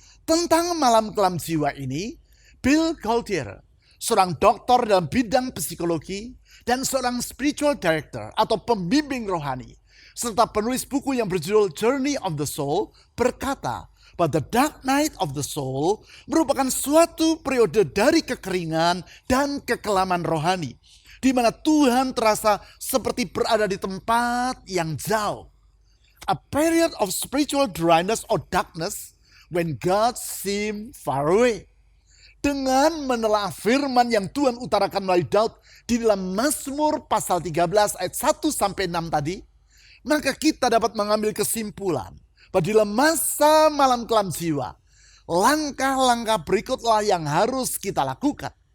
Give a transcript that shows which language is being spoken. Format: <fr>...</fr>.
<id>Tentang malam kelam jiwa ini, Bill Gaultier, seorang doktor dalam bidang psikologi dan seorang spiritual director atau pembimbing rohani, serta penulis buku yang berjudul Journey of the Soul, berkata bahwa The Dark Night of the Soul merupakan suatu periode dari kekeringan dan kekelaman rohani, di mana Tuhan terasa seperti berada di tempat yang jauh.</id> <en>A period of spiritual dryness or darkness when God seemed far away.</en> <id>Dengan menelaah firman yang Tuhan utarakan melalui Daud di dalam Mazmur pasal 13 ayat 1 sampai 6 tadi, maka kita dapat mengambil kesimpulan bahwa di dalam masa malam kelam jiwa, langkah-langkah berikutlah yang harus kita lakukan.</id>